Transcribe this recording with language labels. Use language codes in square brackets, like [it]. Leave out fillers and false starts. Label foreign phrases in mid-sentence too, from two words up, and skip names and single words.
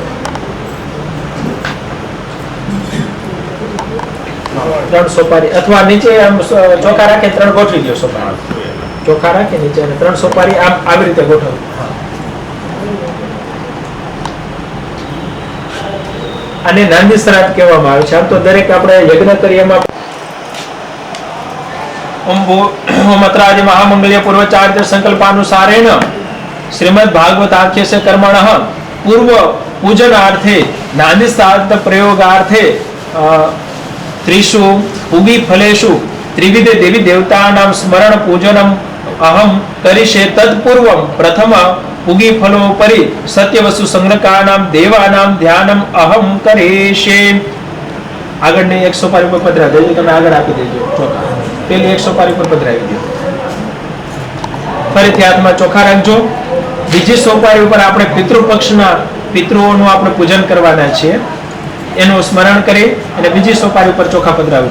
[gu] ત્રણ સોપારી અથવા નીચે આમ ચોખા રાખે 3 ગોઠવી દો। સોપારી ચોખા રાખે નીચે અને 3 સોપારી આમ આવી રીતે ગોઠવો। આને નાંદી શ્રાદ્ધ કહેવામાં આવે છે। આમ તો દરેક આપણે યજ્ઞ કરીએ એમાં [sa] ओम अत्रादि महामंगल्य पूर्वचार्य संकल्पानुसारेण श्रीमद् भागवताख्यस्य कर्मणः पूर्व पूजनार्थे नांदी श्राद्ध प्रयोगार्थे त्रिषु पुगी फलेषु त्रिविध देवी देवतानां स्मरण पूजनम अहम करिष्ये। तत्पूर्वं प्रथम पुगी फलोपरि सत्यवस्तु संग्रहकानां देवानां ध्यानम अहम करिष्ये। [gu] આગળની 1 સોપારી પર પધરા દેજો, તમે આગળ આપી દેજો ચોખા। પેલી 1 સોપારી પર પધરાવી દો। ફરીથી હાથમાં ચોખા રાખજો। બીજી સોપારી ઉપર આપણે પિતૃપક્ષના પિતૃઓનું આપણે પૂજન કરવાના છીએ, એનું સ્મરણ કરી અને બીજી સોપારી ઉપર ચોખા પધરાવજો।